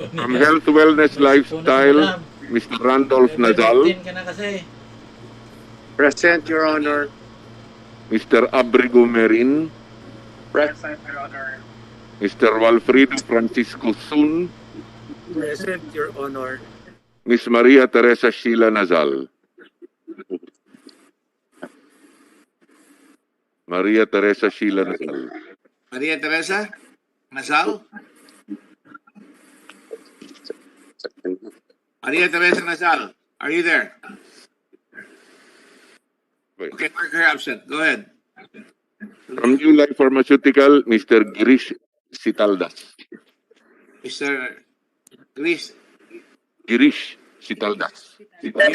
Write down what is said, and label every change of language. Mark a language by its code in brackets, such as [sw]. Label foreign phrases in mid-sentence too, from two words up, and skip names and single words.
[en] From Health Wellness Lifestyle, Mr. Randolph Nazal. Present, Your Honor. Mr. Abrigo Merin. Present, Your Honor. Mr. Walfrido Francisco Sun. Present, Your Honor. Miss Maria Teresa Sheila Nazal. Maria Teresa Sheila Nazal. Maria Teresa Nazal. Maria Teresa Nazal, are you there? Wait. Okay, mark her absent. Go ahead. From New Life Pharmaceutical, Mr. Girish Sitaldas. Mr. Girish. Girish Sitaldas.